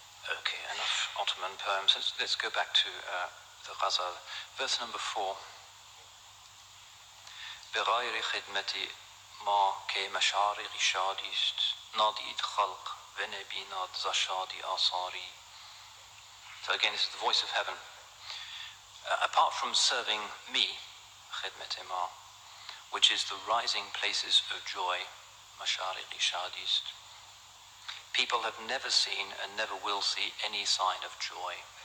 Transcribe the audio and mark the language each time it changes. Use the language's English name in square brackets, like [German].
[English] Okay, enough Ottoman poems. Let's go back to the Ghazal. Verse number 4. [Persian] بغیر خدمت ما که مشارق شادی است نادید خلق و نبیناد ز شادی آثاری. [English] So again, this is the voice of heaven. Apart from serving me, [Persian] khidmat ma, [English] which is the rising places of joy, [Persian] mashariq shadi ist, [English] people have never seen and never will see any sign of joy.